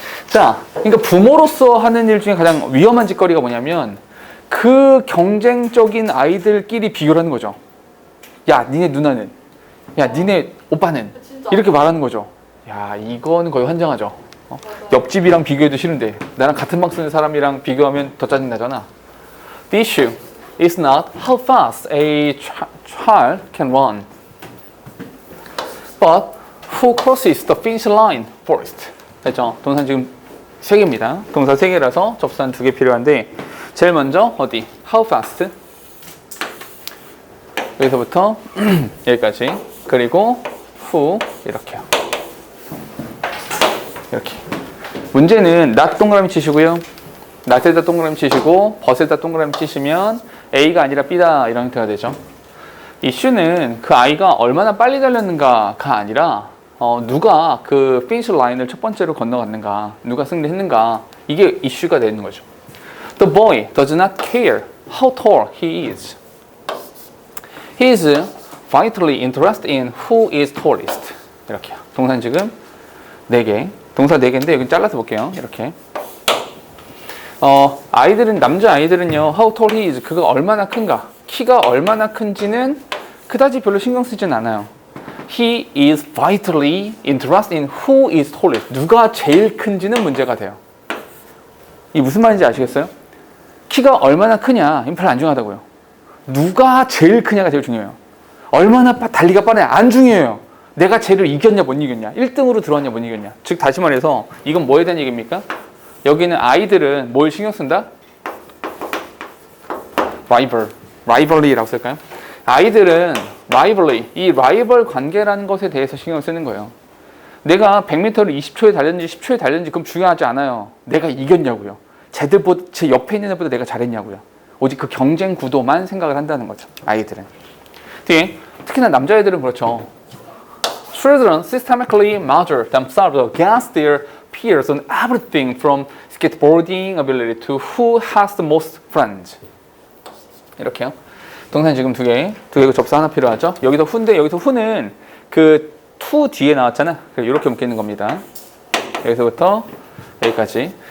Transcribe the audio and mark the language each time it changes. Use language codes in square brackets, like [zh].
[ko] 자, 그러니까 부모로서 하는 일 중에 가장 위험한 짓거리가 뭐냐면 그 경쟁적인 아이들끼리 비교를 하는 거죠. 야, 니네 누나는, 야, 니네 오빠는 진짜. 이렇게 말하는 거죠. 야, 이거는 거의 환장하죠. 옆집이랑 비교해도 싫은데 나랑 같은 방 쓰는 사람이랑 비교하면 더 짜증 나잖아. [en] The issue is not how fast a child can run, but who crosses the finish line first. [ko] 됐죠? 동산 지금 3개입니다. 동사 3개라서 접수한 2개 필요한데 제일 먼저 어디? [en] How fast? [ko] 여기서부터 여기까지. 그리고 who 이렇게요. 이렇게. 문제는 not 동그라미 치시고요. not에다 동그라미 치시고 but에다 동그라미 치시면 A가 아니라 B다 이런 형태가 되죠. 이슈는 그 아이가 얼마나 빨리 달렸는가가 아니라 누가 그 피니시 라인을 첫 번째로 건너갔는가, 누가 승리했는가, 이게 이슈가 되는 거죠. [en] The boy does not care how tall he is. He is vitally interested in who is tallest. [ko] 이렇게요. 동사는 지금 4개. 동사 4개인데 여기 잘라서 볼게요. 이렇게. 아이들은, 남자 아이들은요, [en] how tall he is, [ko] 그가 얼마나 큰가, 키가 얼마나 큰지는 그다지 별로 신경 쓰진 않아요. [en] He is vitally interested in who is tallest. [ko] 누가 제일 큰지는 문제가 돼요. 이 무슨 말인지 아시겠어요? 키가 얼마나 크냐, 이건 별로 안 중요하다고요. 누가 제일 크냐가 제일 중요해요. 얼마나 달리가 빠르냐, 안 중요해요. 내가 쟤를 이겼냐, 못 이겼냐, 1등으로 들어왔냐, 못 이겼냐. 즉, 다시 말해서 이건 뭐에 대한 얘기입니까? 여기는 아이들은 뭘 신경 쓴다? rivalry라고 쓸까요? 아이들은 rivalry, 이 라이벌 관계라는 것에 대해서 신경 쓰는 거예요. 내가 100m를 20초에 달렸는지 10초에 달렸는지 그럼 중요하지 않아요. 내가 이겼냐고요. 쟤들보다, 제 옆에 있는 애보다 내가 잘했냐고요. 오직 그 경쟁 구도만 생각을 한다는 거죠. 아이들은. 뒤에 특히나 남자애들은 그렇죠. [en] Children systematically measure themselves against their peers on everything from skateboarding ability to who has the most friends. [ko] 이렇게요. 동사는 지금 2개고 접수 하나 필요하죠. 여기서 who인데 여기서 who는 그 to 뒤에 나왔잖아. 이렇게 묶이는 겁니다. 여기서부터 여기까지.